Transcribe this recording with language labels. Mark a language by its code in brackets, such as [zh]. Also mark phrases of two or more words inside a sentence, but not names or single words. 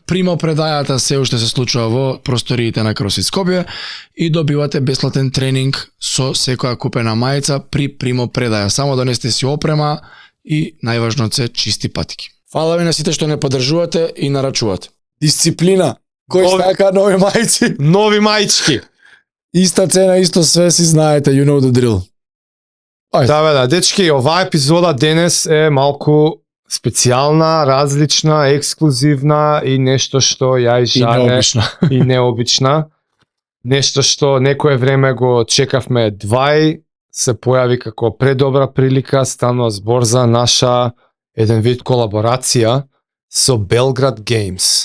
[mk] Примо предајата се уште се случува во просториите на Кросфит Скопје и добивате бесплатен тренинг со секоја купена мајца при примо предаја. Само донесете си опрема и најважно се чисти патики. Фала ви на сите што не поддржувате и нарачувате. Дисциплина. Кој сака нови мајци? Нови маички. Иста цена, исто све си знаете, [en] you know the drill. [mk] Да, дечки, оваа епизода денес е малку специјална, различна, ексклузивна и нешто што ја и Жане и необична. Нешто што некое време го чекавме двај, се појави како предобра прилика, станува збор за наша еден вид колаборација со Белград Games.